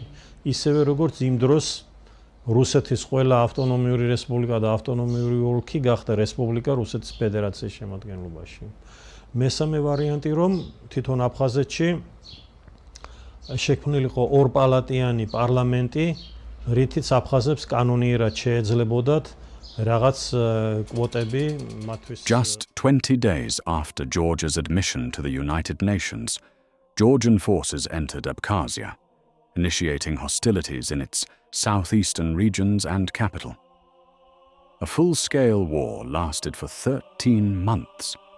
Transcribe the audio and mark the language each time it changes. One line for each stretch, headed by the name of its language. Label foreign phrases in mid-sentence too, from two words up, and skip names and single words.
Georgian: ისევე როგორც იმ დროს რუსეთის ყველა ავტონომიური რესპუბლიკა და ავტონომიური ოლქი გახდა რესპუბლიკა რუსეთის ფედერაციის შემადგენლობაში. მესამე ვარიანტი რომ თვითონ აფხაზეთში შექმნილიყო ორპალატიანი პარლამენტი, რითიც აფხაზებს კანონიერად შეეძლებოდათ
English: Just 20 days after Georgia's admission to the United Nations, Georgian forces entered Abkhazia, initiating hostilities in its southeastern regions and capital. A full-scale war lasted for 13 months.